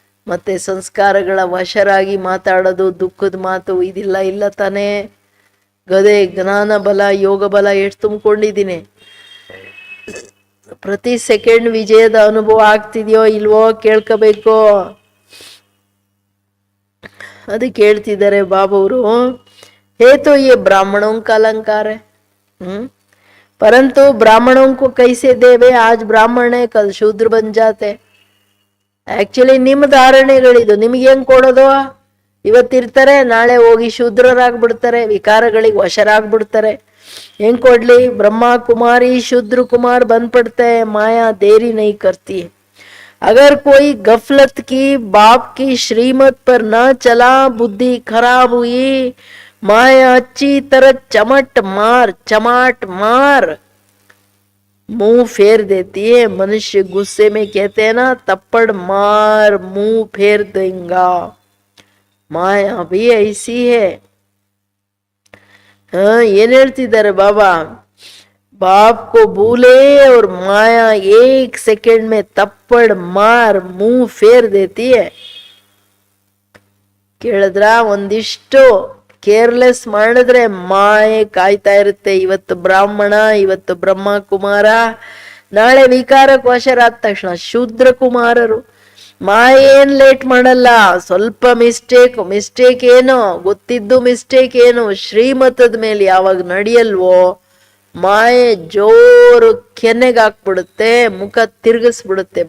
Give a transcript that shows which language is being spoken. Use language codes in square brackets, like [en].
[kn] ಮತ್ತೆ ಸಂಸ್ಕಾರಗಳ ವಶರಾಗಿ ಮಾತಾಡೋದು, ದುಃಖದ ಮಾತು ಇದಿಲ್ಲ ಇಲ್ಲ ತಾನೇ. ಗದೆ ಜ್ಞಾನ ಬಲ, ಯೋಗ ಬಲ ಎಷ್ಟು ತುಂಬಿಕೊಂಡಿದ್ದೀನಿ. ಪ್ರತಿ ಸೆಕೆಂಡ್ ವಿಜಯದ ಅನುಭವ ಆಗ್ತಿದ್ಯೋ ಇಲ್ವೋ ಕೇಳ್ಕೋಬೇಕು. ಅದಕ್ಕೆ ಹೇಳ್ತಿದ್ದಾರೆ ಬಾಬವರು, ಹೇತು [hi] ये ब्राह्मणों का अलंकार है, परंतु ब्राह्मणों को कैसे देवे, आज ब्राह्मण है कल शूद्र बन जाते. [kn] ಆಕ್ಚುಲಿ ನಿಮ್ಮ ಧಾರಣೆಗಳಿದು. ನಿಮ್ಗೆ ಹೆಂಗ್ ಕೊಡೋದು? ಇವತ್ತಿರ್ತಾರೆ, ನಾಳೆ ಹೋಗಿ ಶೂದ್ರರಾಗ್ಬಿಡ್ತಾರೆ, ವಿಕಾರಗಳಿಗೆ ವಶರಾಗ್ಬಿಡ್ತಾರೆ. ಹೆಂಗ್ ಕೊಡ್ಲಿ? [hi] ಬ್ರಹ್ಮ ಕುಮಾರಿ ಶೂದ್ರ ಕುಮಾರ್ बन पड़ते हैं, माया देरी नहीं करती है. अगर कोई गफलत की, बाप की श्रीमत पर न चला, बुद्धि खराब हुई, माया अच्छी तरह चमाट मार मुंह फेर देती है. मनुष्य गुस्से में कहते हैं ना, तप्पड़ मार मुंह फेर देगा. माया भी ऐसी है. [kn] ಏನ್ ಹೇಳ್ತಿದ್ದಾರೆ ಬಾಬಾ? [hi] बाप को भूले और माया 1 सेकंड में तप्पड़ मार मुंह फेर देती है. [kn] ಕೇಳಿದ್ರ? ಒಂದಿಷ್ಟು ಕೇರ್ಲೆಸ್ ಮಾಡಿದ್ರೆ ಮಾಯೆ ಕಾಯ್ತಾ ಇರುತ್ತೆ. ಇವತ್ತು ಬ್ರಾಹ್ಮಣ, ಇವತ್ತು ಬ್ರಹ್ಮ ಕುಮಾರ, ನಾಳೆ ವಿಕಾರಕ್ಕೆ ವಶರಾದ ತಕ್ಷಣ ಶೂದ್ರ ಕುಮಾರರು. ಮಾಯೆ ಏನ್ ಲೇಟ್ ಮಾಡಲ್ಲ. ಸ್ವಲ್ಪ ಮಿಸ್ಟೇಕ್ ಏನೋ ಗೊತ್ತಿದ್ದು ಮಿಸ್ಟೇಕ್ ಏನು ಶ್ರೀಮತದ ಮೇಲೆ ಯಾವಾಗ ನಡೆಯಲ್ವೋ, ಮಾಯೆ ಜೋರು ಕೆನ್ನೆಗಾಕ್ಬಿಡುತ್ತೆ, ಮುಖ ತಿರುಗಿಸ್ಬಿಡುತ್ತೆ.